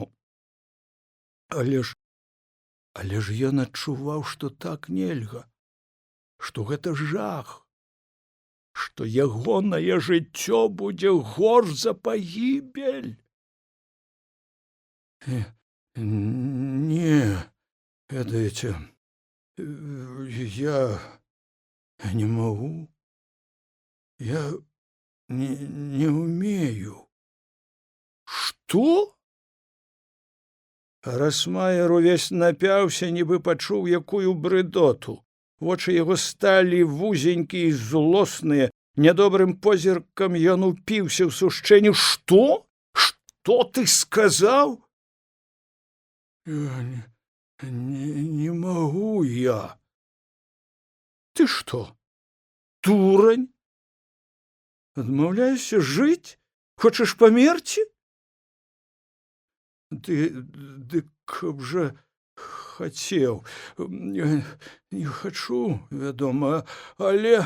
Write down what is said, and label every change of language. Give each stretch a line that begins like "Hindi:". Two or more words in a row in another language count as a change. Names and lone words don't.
Belarusian: Але ж ён адчуваў, што так нельга, што гэта жах, што ягонае жыццё будзе горш за пагібель. Не, ведаеце,
Russian: я не могу, я не умею. Что?
Belarusian: Расмаер увесь напяўся, нібы пачуў якую брыдоту. Вочы яго сталі вузенькія і злосныя. Нядобрым позіркам ён упіўся ў Сушчэню. Што? Што ты сказаў?
Russian: Не могу я. Ты что,
Belarusian: дурань? Адмаўляешся жыць? Хочаш памерці? Дык каб жа хацеў. Не хачу, вядома, але...